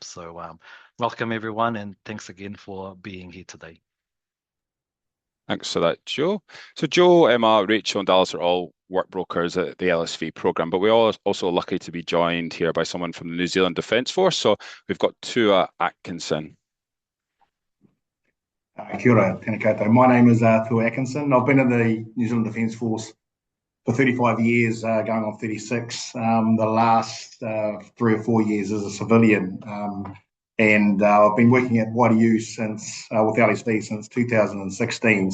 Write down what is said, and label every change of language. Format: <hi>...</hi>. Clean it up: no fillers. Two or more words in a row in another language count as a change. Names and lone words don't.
<en>So welcome everyone, and thanks again for being here today. Thanks for that, Joe. So Joe, Emma, Rachel and Dallas are all work brokers at the LSV Programme, but we're all also lucky to be joined here by someone from the New Zealand Defence Force. So we've got Tua Atkinson.</en> <mi>Kia ora, tēnā koutou.</mi> <en>My name is Tua Atkinson. I've been in the New Zealand Defence Force for 35 years, going on 36. The last 3 or 4 years as a civilian. And I've been working at YDU since, with LSV since 2016.</en>